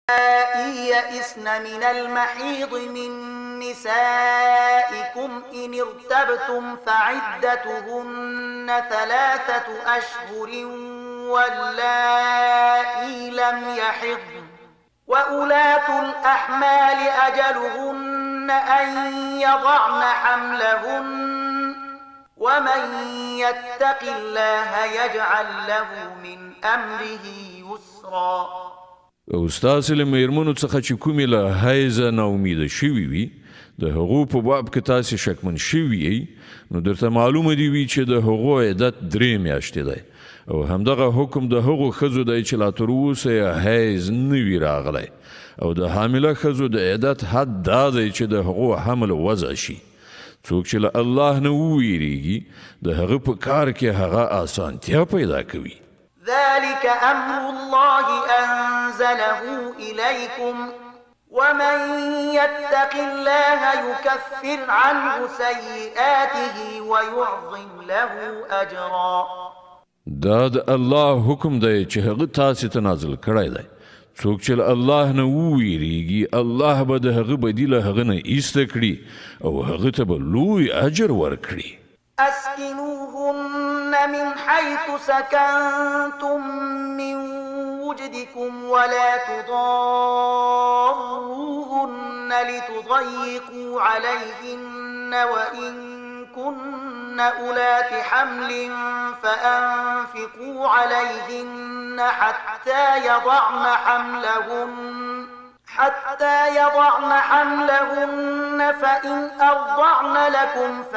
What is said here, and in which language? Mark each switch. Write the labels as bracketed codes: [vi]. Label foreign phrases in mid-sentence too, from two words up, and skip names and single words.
[ar] يئسن من المحيض من نسائكم إن ارتبتم فعدتهن 3 أشهر واللائي لم يحضن وأولاة الأحمال أجلهن أن يضعن حملهن ومن يتق الله يجعل له من أمره يسرا. [ps] او ستاسې له میرمنو څخه چې کومې له حیضه ناامیده شوي وي د هغو په باب کې تاسې شکمن شوي یئ نو درته معلومه دې وي چې د هغو عدت 3 میاشتې دی او همدغه حکم د هغو ښځو دی چې لا تر اوسه یې حیض نه وي راغلی او د حامله ښځو د عدت حد دا دی چې د هغو حمل وضع شي. څوک چې له الله نه وویریږي د هغه په کار کې هغه اسانتیا پیدا کوي. [ar] ذلك أمر الله أنزله إليكم ومن يتق الله يكفر عنه سيئاته ويعظم له أجرا. [ps] دا د الله حکم دی چې هغه تاسې ته نازل کړی دی. څوک چې له الله نه وویریږي الله به د هغه بدیله هغه نه ایسته کړي او هغه ته به لوی اجر ورکړي. [ar] أسكنوهن من حيث سكنتم من وجدكم ولا تضاروهن لتضيقوا عليهن وإن كن أولات حمل فأنفقوا عليهن حتى يضعن حملهن فإن أرضعن لكم